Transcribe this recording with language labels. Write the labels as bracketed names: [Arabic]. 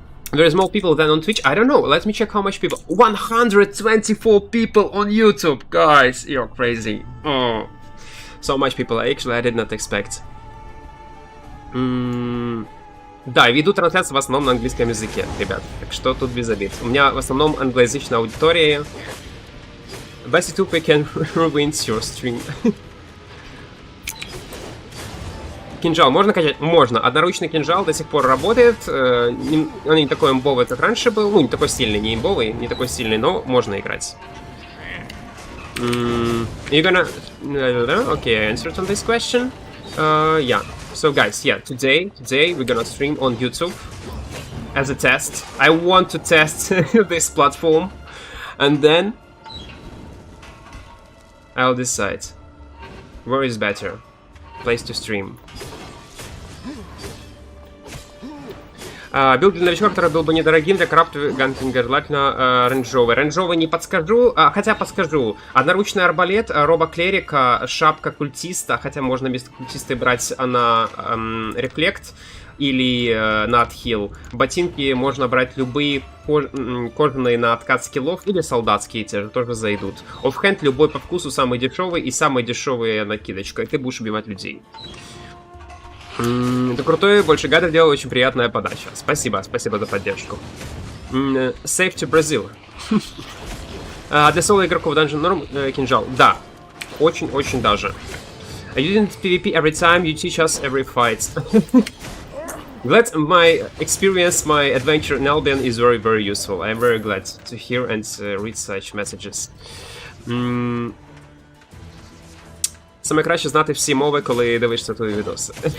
[English] There's more people than on Twitch? I don't know. Let me check how much people. 124 people on YouTube! Guys, you're crazy. Oh. So much people. Actually, I did not expect. [Russian] Да, веду трансляцию в основном на английском языке, ребят. Так что тут без обид. У меня в основном англоязычная аудитория. [English] But YouTube can ruin your stream. [Russian] Кинжал можно качать? Можно. Одноручный кинжал до сих пор работает. Он не такой имбовый, как раньше был. Ну, не такой сильный, не имбовый, не такой сильный, но можно играть. [English] You're gonna... Okay, I answered on this question. Yeah. So, guys, yeah, today we're gonna stream on YouTube as a test. I want to test this platform, and then I'll decide where is better place to stream. [Russian] Билд для новичка, который был бы недорогим для крафта ганкинга, желательно рейнджовый. Рейнджовый не подскажу, хотя подскажу. Одноручный арбалет, роба-клерика, шапка культиста, хотя можно вместо культиста брать на рефлект или на отхил. Ботинки можно брать любые кожаные на откат скиллов или солдатские, те же тоже зайдут. Оффхенд любой по вкусу, самый дешевый и самая дешевая накидочка, и ты будешь убивать людей. Ты крутой, больше гадов делал, очень приятная подача. Спасибо, спасибо за поддержку. [English] Save to Brazil. [Russian] Для соло игроков Dungeon норм кинжал. Да, очень-очень даже. [English] You didn't PvP every time, you teach us every fight. Glad my experience, my adventure in Albion is very, very useful. I'm very glad to hear and read such messages. [Ukrainian] Саме краще знати всі мови, коли дивишся твої відоси.